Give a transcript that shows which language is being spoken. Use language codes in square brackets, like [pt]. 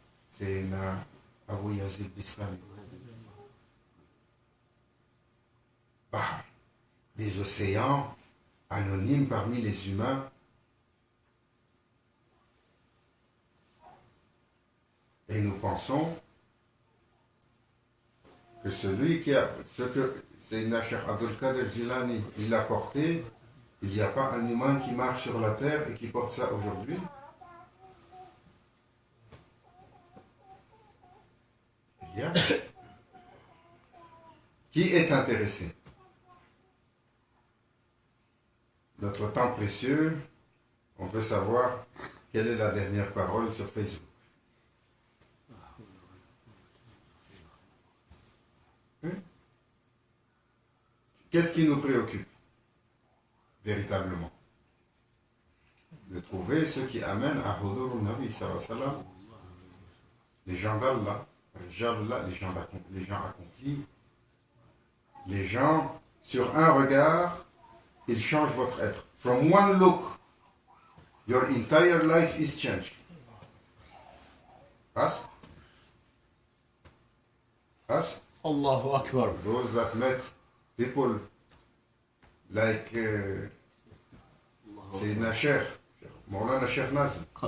[fr] سيدنا أبو يزيد بسلامي Bahar, des océans anonymes parmi les humains. Et nous pensons que celui qui a, ce que Sayyidina Cheikh Abdul Qadir Jilani, il a porté, il n'y a pas un humain qui marche sur la terre et qui porte ça aujourd'hui. Il y a. Qui est intéressé? Notre temps précieux, on veut savoir quelle est la dernière parole sur Facebook. Qu'est-ce qui nous préoccupe véritablement? trouver ceux qui amènent à [ar] Hudur al-Nabi sallallahu alayhi wa sallam, [fr] les gens d'Allah, les gens accomplis, les gens, sur un regard, ils changent votre être. [en] From one look, your entire life is changed. Ask. Ask. [ar] Allahu Akbar. [en] Those that met people like Sayyidina Sheikh, Maulana Sheikh Nazim.